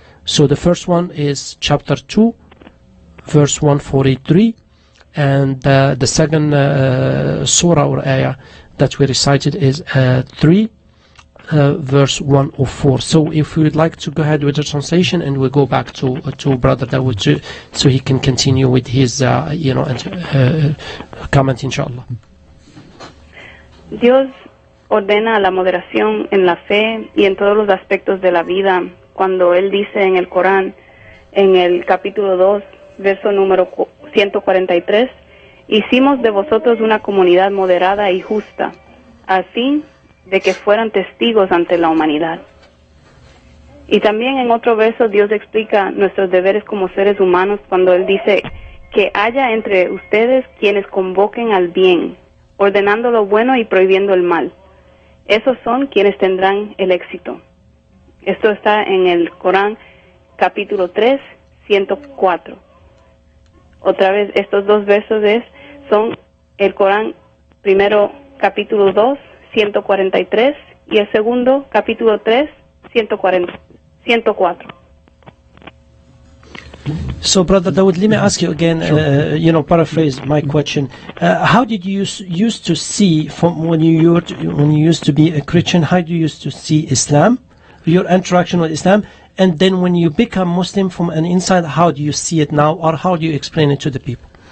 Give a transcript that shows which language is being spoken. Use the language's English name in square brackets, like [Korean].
[English] So the first one is chapter 2 verse 143, and the second surah or ayah that we recited is 3 verse 104. So if we would like to go ahead with the translation, and we'll go back to Brother Dawood so he can continue with his comment, inshallah. [Spanish] Dios ordena la moderación en la fe y en todos los aspectos de la vida cuando Él dice en el Corán, en el capítulo 2, verso número 143, hicimos de vosotros una comunidad moderada y justa, así de que fueran testigos ante la humanidad. Y también en otro verso Dios explica nuestros deberes como seres humanos cuando Él dice que haya entre ustedes quienes convoquen al bien, ordenando lo bueno y prohibiendo el mal. Esos son quienes tendrán el éxito. Esto está en el Corán, capítulo 3, 104. Otra vez, estos dos versos son el Corán, primero capítulo 2, 143, y el segundo capítulo 3, 104. [English] So, Brother Dawood, let me ask you again, paraphrase my question. How did you used to see, from when you used to be a Christian, how do you used to see Islam, your interaction with Islam, and then when you become Muslim from an inside, how do you see it now, or how do you explain it to the people?